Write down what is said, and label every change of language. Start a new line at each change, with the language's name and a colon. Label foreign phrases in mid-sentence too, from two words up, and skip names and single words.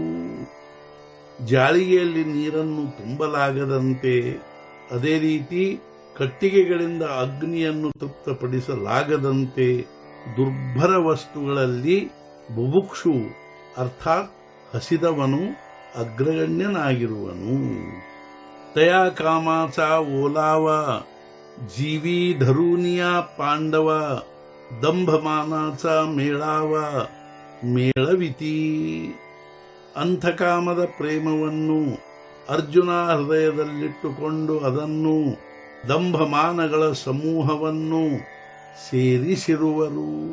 Kannada: ಜಾಳಿಗೆಯಲ್ಲಿ ನೀರನ್ನು ತುಂಬಲಾಗದಂತೆ ಅದೇ ರೀತಿ ಕಟ್ಟಿಗೆಗಳಿಂದ ಅಗ್ನಿಯನ್ನು ತೃಪ್ತಪಡಿಸಲಾಗದಂತೆ ದುರ್ಬಲ ವಸ್ತುಗಳಲ್ಲಿ ಬುಭುಕ್ಷು ಅರ್ಥಾತ್ ಹಸಿದವನು ಅಗ್ರಗಣ್ಯನಾಗಿರುವನು।
Marathi: तया कामाचा ओलावा जीवी धरुनिया पांडव दंभमानाचा मेळावा मेळविती।
Kannada: ಅಂಥಕಾಮದ ಪ್ರೇಮವನ್ನು ಅರ್ಜುನ ಹೃದಯದಲ್ಲಿಟ್ಟುಕೊಂಡು ಅದನ್ನು ದಂಭಮಾನಗಳ ಸಮೂಹವನ್ನು ಸೇರಿಸಿರುವರು।